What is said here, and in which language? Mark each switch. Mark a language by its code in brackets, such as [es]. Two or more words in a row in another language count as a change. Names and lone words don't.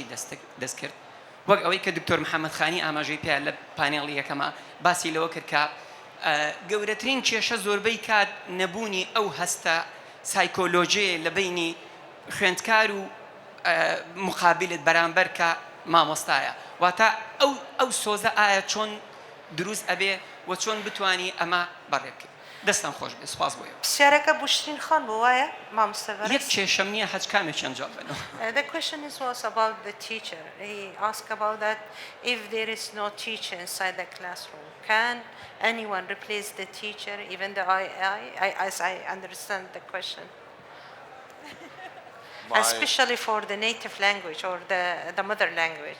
[ckb] دەستکرد وەک ئەوەی کە دکتۆر محەممەد خانی ئاماژەی پێیان لە پانێڵی یەکەمە باسی لەوە کرد کە گەورەترین کێشە زۆربەی کات نەبوونی ئەو هەستە سایکۆلۆژیە لە بینی خوێندکار و مقابلت بەرامبەر کە مامۆستایە واتە ئەو سۆزە ئایا چۆن دروست ئەبێ و چۆن بتوانی ئەمە بەڕێبکەیت دەستان خۆش بێ سپاس بۆیە پرسیارەکە بوشترین خان بوو وایە مامۆستا بەڕێز یەک کێشەم نییە هەچ کامێکیان جواب بنەوە [en] The question was about the teacher. He asked about that if there is no teacher inside the classroom, can anyone replace the teacher, even the AI, as I understand the question? Especially for the native language or the mother language.